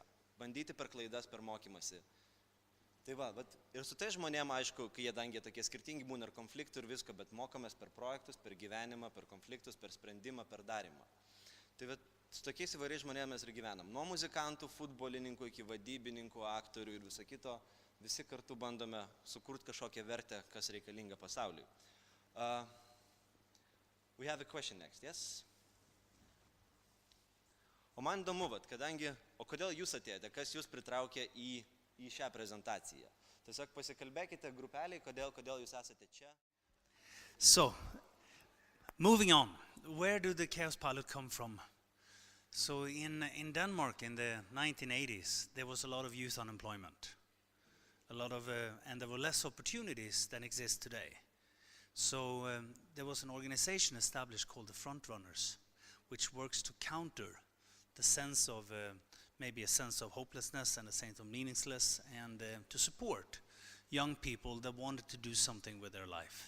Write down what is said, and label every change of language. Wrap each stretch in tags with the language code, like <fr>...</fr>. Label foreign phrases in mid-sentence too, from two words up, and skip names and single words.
<lt>Bandyti per klaidas, per mokymasi. Tai va, ir su tai žmonėm, aišku, kai jie dangia tokie skirtingi būna ir konfliktų ir visko, bet mokomės per projektus, per gyvenimą, per konfliktus, per sprendimą, per darimą. Tai va, su tokiais įvairiais žmonėmis mes ir gyvenam. Nuo muzikantų, futbolininkų iki vadybininkų, aktorių ir viso kito, visi kartu bandome sukurti kažkokią vertę, kas reikalinga pasauliui.</lt> <en>We have a question next, yes?</en> <lt>O man įdomu, kadangi, o kodėl jūs atėjote, kas jūs pritraukė į šią prezentaciją? Tiesiog pasikalbėkite grupeliai, kodėl jūs esate čia.</lt> <en>So, moving on, where do the KaosPilot come from? So in Denmark in the 1980s, there was a lot of youth unemployment. And there were less opportunities than exist today. So there was an organization established called the Frontrunners, which works to counter the sense of, maybe a sense of hopelessness and a sense of meaninglessness, and to support young people that wanted to do something with their life.</en>